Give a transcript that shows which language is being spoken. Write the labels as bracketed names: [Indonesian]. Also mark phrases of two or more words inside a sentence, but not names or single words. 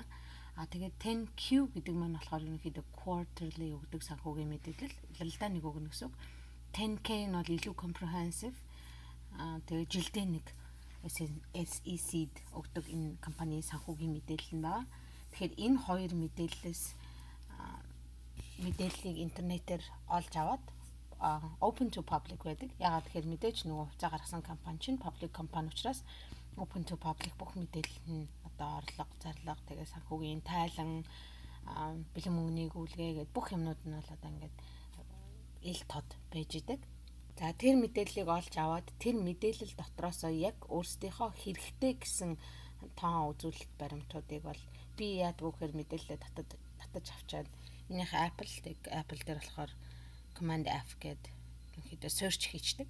[Mongolian] Тэгээд 10Q гэдэг маань болохоор ерөнхийдөө quarterly өгдөг санхүүгийн мэдээлэл, лалдаа нэг өгнө гэсэн үг. 10K нь бол илүү comprehensive. Тэгээд жилдээ нэг SEC-д өгдөг энэ компанийн санхүүгийн мэдээлэл нь байна. Тэгэхээр энэ хоёр мэдээллийг интернетээр олж аваад [English] open to public [Mongolian] байдаг. Ягаад тэгэхээр мэдээж нөгөө хувьцаа гаргасан компани чинь public компани учраас [English] open to public [Mongolian] бүх мэдээлэл нь одоо орлого, зарлага, тэгээ санхүүгийн тайлан, бэлэн мөнгөний гүйлгээ гэдэг бүх юмнууд нь бол одоо ингээд ил тод байж идэг. За тэр мэдээллийг олж аваад тэр мэдээлэл дотроосоо яг өөрсдийнхөө хэрэгтэй гэсэн тоон үзүүлэлт баримтуудыг бол би яадаг вэхээр мэдээлэлээ татаж авчаад минийх Apple дээр болохоор [English] Command F [Mongolian] гэдэг ерөнхийдөө search хийчдэг.